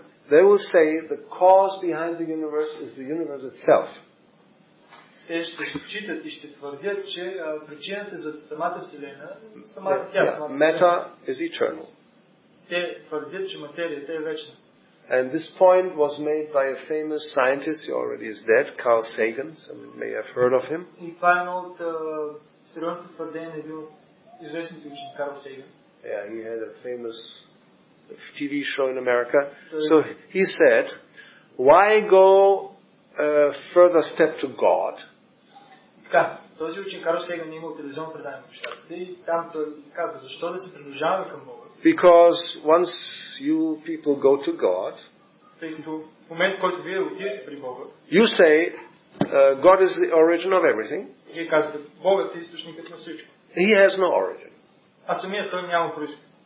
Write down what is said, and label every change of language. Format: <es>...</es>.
<en>They will say the cause behind the universe is the universe itself.</en> <bg>Те ще считат и ще твърдят, че причината за самата Вселена,</bg> <en>matter is eternal.</en> <bg>Те твърдят, че материята е вечна.</bg> <en>And this point was made by a famous scientist, he already is dead, Carl Sagan. Some may have heard of him.</en> <bg>И това е едно от сериозните твърдения на един от известните учени, Карл Сейган.</bg> <en>Yeah, he had a famous TV show in America. So he said, why go further step to God?</en> <bg>Така, този учен Карл Сейган имал телевизионно предаване в Щатите и там той казва, защо да се приближаваме към Бога?</bg> <en>Because once you people go to God,</en> <bg>тъй като в момент, в който вие отидете при Бога,</bg> <en>you say, God is the origin of everything.</en> <bg>Вие казвате, Богът е източникът на всичко.</bg> <en>He has no origin.</en> <bg>А самият той няма произход.</bg>